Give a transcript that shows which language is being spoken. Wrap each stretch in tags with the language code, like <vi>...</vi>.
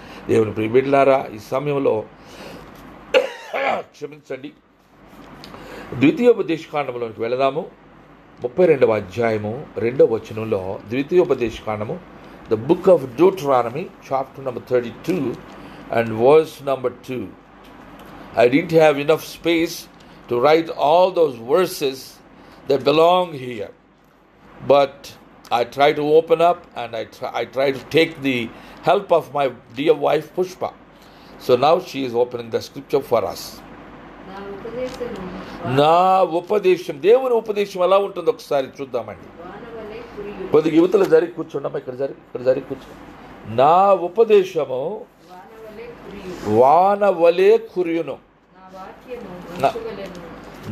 <te>దేవుని ప్రియబిడ్డలారా, ఈ సమయంలో క్షమించండి, ద్వితీయోపదేశకాండంలోకి వెళదాము. 32వ అధ్యాయము 2వ వచనంలో ద్వితీయోపదేశకాండము,</te> <en>The book of Deuteronomy chapter number 32 and verse number 2. I didn't have enough space to write all those verses that belong here. But I try to open up and I try to take the help of my dear wife Pushpa. So now she is opening the scripture for us.</en> <te>నా ఉపదేశము నా ఉపదేశం, దేవుని ఉపదేశం ఎలా ఉంటుందో ఒకసారి చూద్దామండి. వానవలే కురియు. కొద్దిగా యువతలు జరిగి కూర్చుండమ్మా, ఇక్కడ జరిగి కూర్చో. నా ఉపదేశము వానవలే కురియు. వానవలే కురియును. నా వాక్యము మంచువలెను.</te>